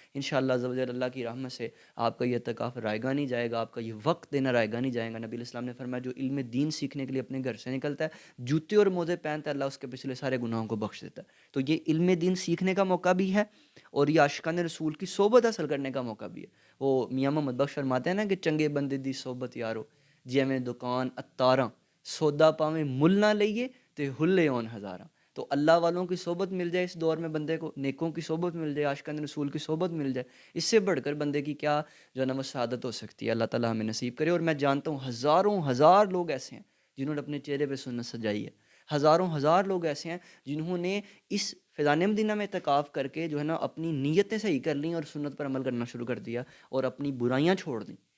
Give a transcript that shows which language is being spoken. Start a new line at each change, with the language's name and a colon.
Urdu: انشاءاللہ عز و جل اللہ کی رحمت سے آپ کا یہ اعتکاف رائے گاہ نہیں جائے گا، آپ کا یہ وقت دینا رائے گاہ نہیں جائے گا. نبی علیہ السلام نے فرمایا جو علم دین سیکھنے کے لیے اپنے گھر سے نکلتا ہے، جوتے اور موزے پہنتا ہے، اللہ اس کے پچھلے سارے گناہوں کو بخش دیتا ہے. تو یہ علم دین سیکھنے کا موقع بھی ہے اور یہ عاشقان رسول کی صحبت حاصل کرنے کا موقع بھی ہے. وہ میاں محمد بخش فرماتے ہیں نا کہ
Punjabi: چنگے بندے دی صحبت یارو، جیویں دکان اتاراں، سودا پاویں مل نہ لئیے تے ہلے اون ہزاراں.
Urdu: تو اللہ والوں کی صحبت مل جائے اس دور میں بندے کو، نیکوں کی صحبت مل جائے، عاشقان رسول کی صحبت مل جائے، اس سے بڑھ کر بندے کی کیا جو ہے نا وہ سعادت ہو سکتی ہے. اللہ تعالیٰ ہمیں نصیب کرے. اور میں جانتا ہوں ہزاروں ہزار لوگ ایسے ہیں جنہوں نے اپنے چہرے پہ سنت سجائی ہے، ہزاروں ہزار لوگ ایسے ہیں جنہوں نے اس فیضان مدینہ میں اعتکاف کر کے جو ہے نا اپنی نیتیں صحیح کر لیں اور سنت پر عمل کرنا شروع کر دیا اور اپنی برائیاں چھوڑ دیں.